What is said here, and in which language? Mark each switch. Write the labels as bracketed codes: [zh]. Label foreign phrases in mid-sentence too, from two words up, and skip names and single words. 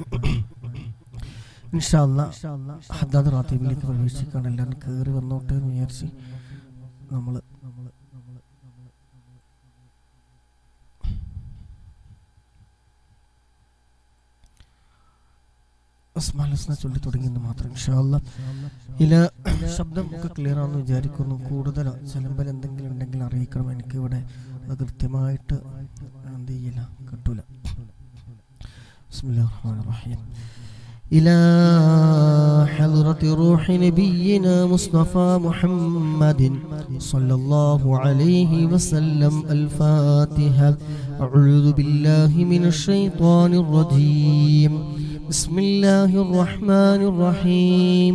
[ar] إن شاء الله [ml] ഹദ്ദാദ് റാത്തീബിലേക്ക് പ്രവേശിക്കാൻ എല്ലാവരും കയറി വന്നോട്ടെ എന്ന് വിചാരിച്ച് നമ്മൾ അസ്മാൽ ചൊല്ലി തുടങ്ങിയെന്ന് മാത്രം. [ar] إن شاء الله [ml] ഇല ശബ്ദം ഒക്കെ ക്ലിയർ ആണെന്ന് വിചാരിക്കുന്നു. കൂടുതൽ ചിലമ്പൽ എന്തെങ്കിലും ഉണ്ടെങ്കിൽ അറിയിക്കണം. എനിക്ക് ഇവിടെ അത് കൃത്യമായിട്ട് എന്ത് ചെയ്യില്ല, കിട്ടൂല. [ar] بسم الله الرحمن الرحيم. إلى حضرة روح نبينا مصطفى محمد صلى الله عليه وسلم الفاتحة. أعوذ بالله من الشيطان الرجيم. بسم الله الرحمن الرحيم.